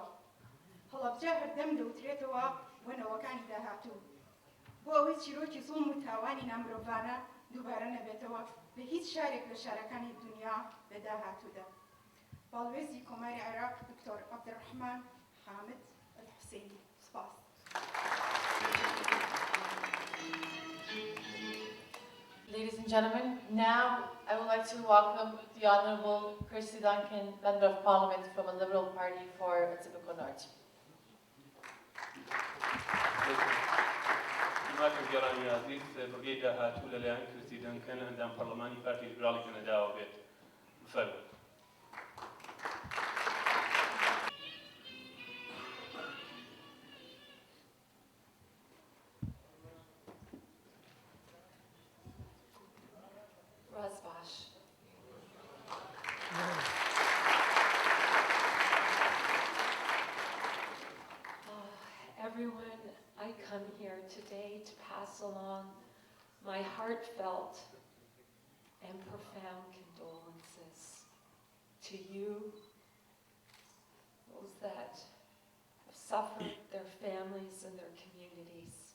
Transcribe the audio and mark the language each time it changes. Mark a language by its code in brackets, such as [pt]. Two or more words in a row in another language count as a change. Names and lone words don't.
[ckb] هەڵەبجە هەردەم دەوترێتەوە بۆ نەوەکانی داهاتوو بۆ ئەوەی چیرۆکی زوڵم و تاوانی نامرۆڤانە دووبارە نەبێتەوە لە هیچ شارێک لە شارەکانی دنیا لە داهاتوودا. باڵوێزی کۆماری عێراق دکتۆر عەبدوڕەحمان حامد الحوسێنی. سپاس. [en] Ladies and gentlemen, now I would like to welcome the Honourable Kirsty Duncan, Member of Parliament from the Liberal Party for Atibaco North. [ckb] ماکە گەڕانی عزیز بەگەی داهاتوو لەلایەن کورسی دەنکەن ئەندام پەرلەمانی پارتی لیبراڵی کەنەداوە بێت. بفەرمووی. Razbash. [en] Everyone, I come here today to pass along my heartfelt and profound condolences to you, those that have suffered, their families and their communities.